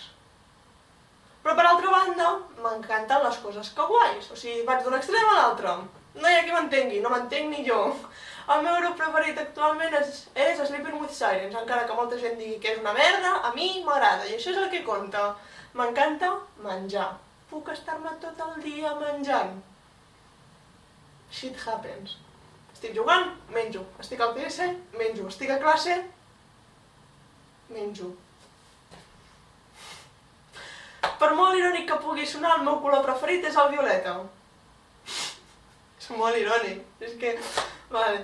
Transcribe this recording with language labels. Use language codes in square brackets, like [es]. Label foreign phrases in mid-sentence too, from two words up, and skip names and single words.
[ca] Però per altra banda, m'encanten les coses kawaiis, o sigui, vaig d'un extrem a l'altre. No hi ha qui m'entengui, no m'entenc ni jo. El meu grup preferit actualment és Sleeping with Sirens, encara que molta gent digui que és una merda, a mi m'agrada, i això és el que compta. M'encanta menjar. Puc estar-me tot el dia menjant. [en] Shit happens. [ca] Estic jugant, menjo. Estic al PS, menjo. Estic a classe, menjo. Per molt irònic que pugui sonar, el meu color preferit és el violeta. És molt irònic. És que... Vale.